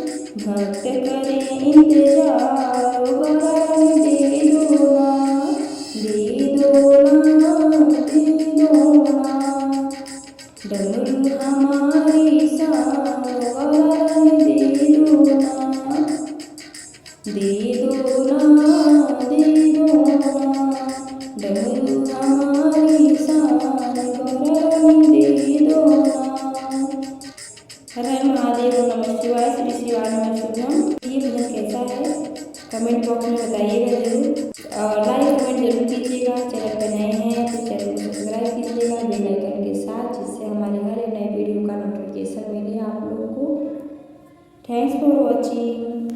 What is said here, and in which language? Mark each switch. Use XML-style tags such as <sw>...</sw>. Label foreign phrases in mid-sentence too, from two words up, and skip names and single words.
<hi>गौरानी दीदो ना दीदो ना दीदो ना डमरू हमारी शान गौरानी दीदो ना दीदो ना दीदो ना डमरू हमारी शान गौरानी दीदो ना हर हर महादेव नमः शिवाय श्री शिवाय नमः शिवाय। ये भजन कैसा है</hi> <en>comment box</en> <hi>में बताइएगा जरूर और</hi> <en>like comment</en> <hi>जरूर कीजिएगा। चैनल पर नए हैं तो चैनल को सब्सक्राइब कीजिएगा</hi> <en>bell icon</en> <hi>के साथ जिससे हमारे हर एक नए वीडियो का नोटिफिकेशन मिले आप लोगों को।</hi> <en>thanks for watching.</en>